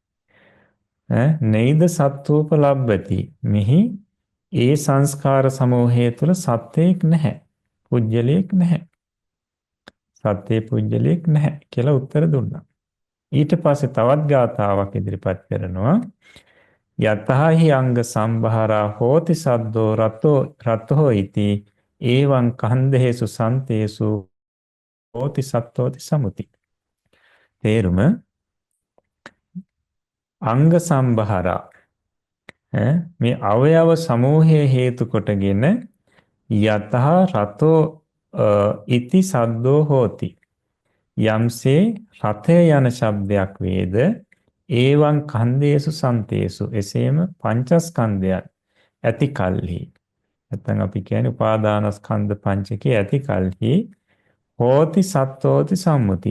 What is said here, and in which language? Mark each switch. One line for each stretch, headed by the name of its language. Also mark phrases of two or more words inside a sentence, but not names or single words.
Pali: නේද සත්වෝප ලබ්බති.
Sinhala: මෙහි ඒ සංස්කාර සමූහය තුළ සත්‍යයක් නැහැ. පුජ්‍යලයක් නැහැ. සත්‍ය පුජ්‍යලයක් නැහැ කියලා උත්තර දුන්නා. ඊට පස්සේ තවත් ගාථාවක් ඉදිරිපත් කරනවා.
Pali: යතහහි අංග සම්භාරා හෝති සද්දෝ රතෝ ඉති ඒවං කන්දේසු සන්තේසු හෝති සත්තෝති සමුති.
Sinhala: තේරුම
Pali: අංග සම්භාරා
Sinhala: මේ අවයව සමූහයේ හේතු කොටගෙන
Pali: යතහ රතෝ ඉති සද්දෝ හෝති.
Sinhala: යම්සේ රථය යන ශබ්දයක් වේද
Pali: ඒවං කන්දේසු සන්තේසු.
Sinhala: එසේම පංචස්කන්ධයන් ඇති කල්හි, නැත්නම් අපි කියන්නේ උපාදානස්කන්ධ පංචකයේ ඇති කල්හි
Pali: හෝති සත්තෝති සම්මුති.